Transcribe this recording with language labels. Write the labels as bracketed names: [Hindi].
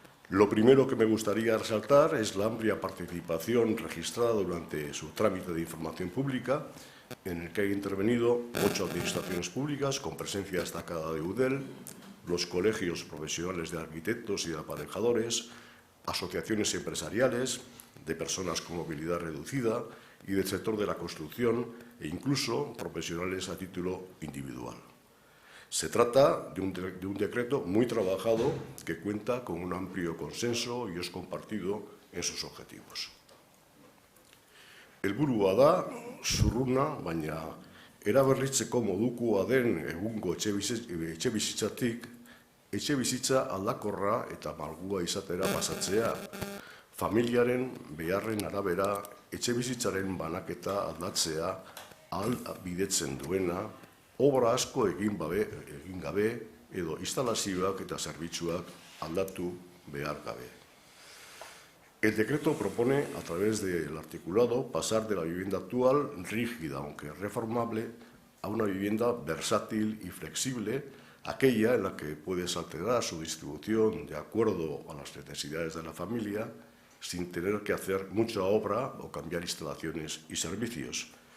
[Spanish] Lo primero que me gustaría resaltar es la amplia participación registrada durante su trámite de información pública, en el que han intervenido 8 administraciones públicas con presencia destacada de UDEL, los colegios profesionales de arquitectos y de aparejadores, asociaciones empresariales, de personas con movilidad reducida y del sector de la construcción e incluso profesionales a título individual. Se trata de un decreto muy trabajado que cuenta con un amplio consenso y es compartido en sus objetivos. [Basque] Helburua da, zurruna, baina eraberritzeko modukoa den egungo etxebizitzatik, etxebizitza aldakorra eta malgua izatera pasatzea, familiaren beharren arabera etxebizitzaren banaketa aldatzea ahalbidetzen duena, obra asko egin gabe edo instalazioak eta zerbitzuak aldatu behar gabe. [Spanish] El decreto propone, a través del articulado, pasar de la vivienda actual, rígida aunque reformable, a una vivienda versátil y flexible, aquella en la que puedes alterar su distribución de acuerdo a las necesidades de la familia, sin tener que hacer mucha obra o cambiar instalaciones y servicios.